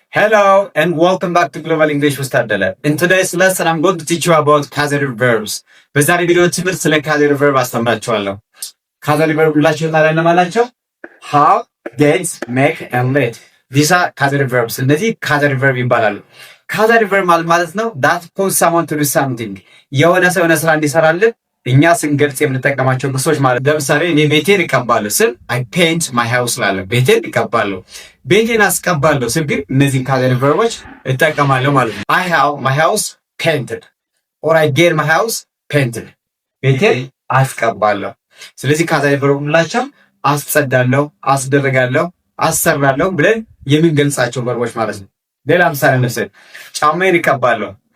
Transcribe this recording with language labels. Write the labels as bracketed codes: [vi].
[en] Hello and welcome back to Global English with Tadele. In today's lesson, I'm going to teach you about causative verbs. [am] በዛሬ ቪዲዮ ትምህርት ስለ causative verb አስተምራችኋለሁ። causative verb ሁላችሁ ታላለማላችሁ? [en] Have, get, make and let. These are causative verbs. [am] እነዚህ causative verb ይባላሉ። [en] causative verb [am] ማለት ነው [en] that cause someone to do something. [am] የሆነ ሰው የሆነ ስራ እንዲሰራልን እኛ ስንገልጽ የምንጠቀማቸው ግሶች ማለት ለምሳሌ እኔ ቤቴን እቀባለሁ ስል [en] I paint my house [am] ላለው ቤቴን እቀባለሁ ቤቴን አስቀባለሁ ስል ግን እነዚህ causative verbs እጠቀማለሁ ማለት ነው። [en] I have my house painted [am] or I get my house painted ቤቴን አስቀባለሁ። ስለዚህ causative verb ሁላችንም አስጸዳለሁ፣ አስደረጋለሁ፣ አሰራለሁ ብለን የምንገልጻቸው verbs ማለት ነው። ሌላ ምሳሌ እንውሰድ። ጫማዬን እቀባለሁ